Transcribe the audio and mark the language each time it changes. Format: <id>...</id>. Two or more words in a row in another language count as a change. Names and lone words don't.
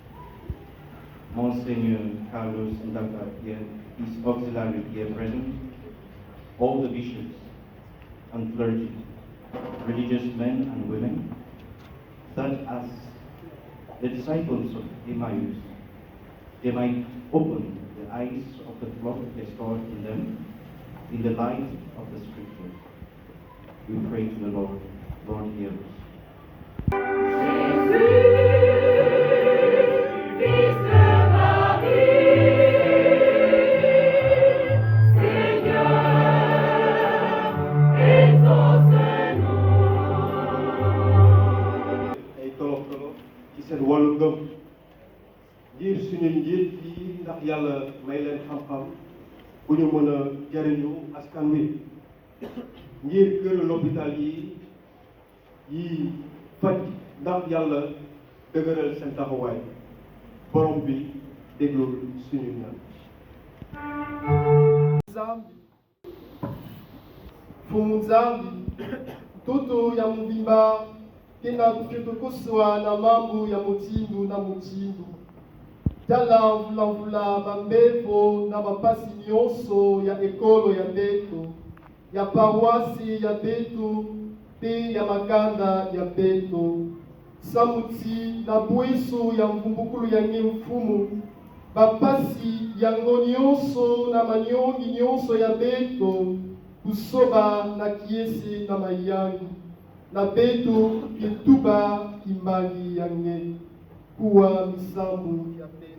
<en>Monsignor Carlos Ndaka, his auxiliary here present, all the bishops and clergy, religious men and women, that as the disciples of Emmaus, they might open the eyes of the flock restored in them in the light of the Scriptures. We pray to the Lord. Lord, hear us.</en> <wo>ay tolof tolof ci seen wàllu ngëm ngir suñu njiit yi ndax yàlla may leen xam-xam bu ñu mën a jariñu askan wi ngir këru l'hôpital yi faj ndax yàlla dëgëral seen taxawaay borom bi déglul suñu ñaan.</wo> <ktu>Zambi fumu zambi tutu ya muvimba kena kutukuswa na mambo ya mutindu na mutindu tala mvulamvula bambepo na mapasi nyonso ya ekolo ya beto ya paroisi ya beto pe ya makanda ya beto samuti na bwisu ya mvumbukulu ya nye mfumu bapasi yango nyonso na manyongi nyonso ya beto kusoba na kiesi na mayangi na beto kituba kimbangi yange kuwa misambu ya beto.</ktu>